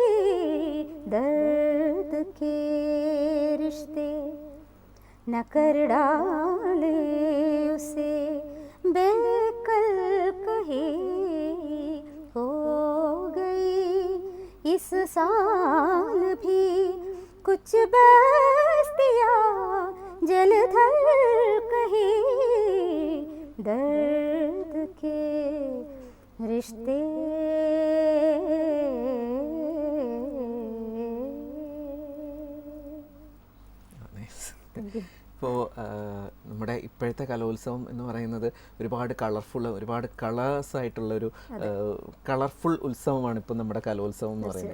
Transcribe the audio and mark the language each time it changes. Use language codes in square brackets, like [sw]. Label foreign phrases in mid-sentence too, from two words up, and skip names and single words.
[hi] दर्द के रिश्ते न कर डाले उसे बेकल कहीं हो गई इस साल भी कुछ बस्तियाँ जलधर कहीं दर्द के रिश्ते. [ml] ഇപ്പോൾ നമ്മുടെ ഇപ്പോഴത്തെ കലോത്സവം എന്ന് പറയുന്നത് ഒരുപാട് കളർഫുൾ, ഒരുപാട് കളേഴ്സായിട്ടുള്ളൊരു കളർഫുൾ ഉത്സവമാണ് ഇപ്പോൾ നമ്മുടെ കലോത്സവം എന്ന് പറയുന്നത്.